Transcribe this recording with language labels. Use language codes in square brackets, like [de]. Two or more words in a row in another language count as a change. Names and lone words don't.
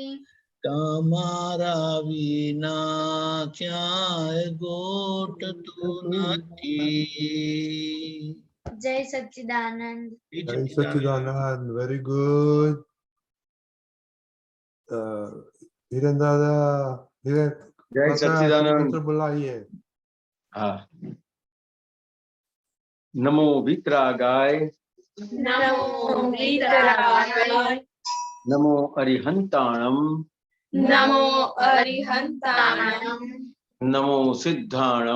[gu] તમારા વિના ક્યાંય ગોઠતું નથી. જય સચ્ચિદાનંદ. જય સચ્ચિદાનંદ. [en] very good. [gu] હિરેન દાદા, હિરેન જય સચ્ચિદાનંદ. [hi] बुलाइए. [pra] हाँ। नमो वितरागाय, नमो वितरागाय, नमो अरिहंताणम, नमो अरिहंताणम, नमो सिद्धाणम,